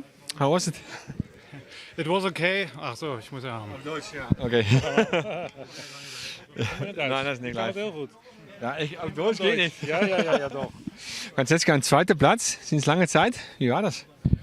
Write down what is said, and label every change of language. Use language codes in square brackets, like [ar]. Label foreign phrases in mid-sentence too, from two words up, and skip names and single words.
[en] How was it? It was okay. [nl] Ach zo, [de] ich muss ja. [nl] Op Duits, ja. Oké. Nou, dat is niet live. Heel goed. Ja, op Duits [de] geht nicht. Ja, doch. Francesco, ein zweiter Platz, sinds lange Zeit. Wie war das?